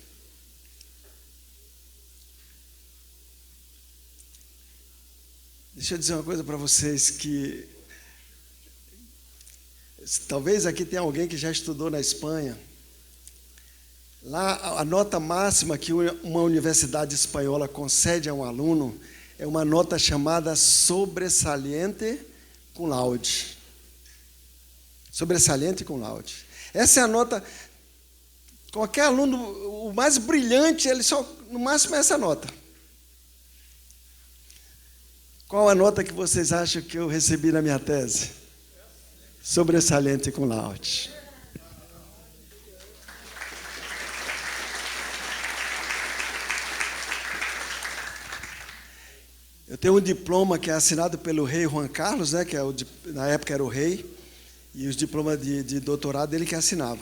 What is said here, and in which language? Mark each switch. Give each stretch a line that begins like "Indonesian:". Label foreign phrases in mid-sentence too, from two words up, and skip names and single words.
Portuguese: Deixa eu dizer uma coisa para vocês, que talvez aqui tenha alguém que já estudou na Espanha. Lá, a nota máxima que uma universidade espanhola concede a um aluno é uma nota chamada
Spanish: sobresaliente cum laude. Sobresaliente cum laude.
Portuguese: Essa é a nota. Qualquer aluno, o mais brilhante, ele só, no máximo, é essa nota. Qual a nota que vocês acham que eu recebi na minha tese?
Spanish: Sobresaliente cum laude.
Portuguese: Eu tenho um diploma que é assinado pelo rei Juan Carlos, né, que na época era o rei, e os diplomas de doutorado ele que assinava.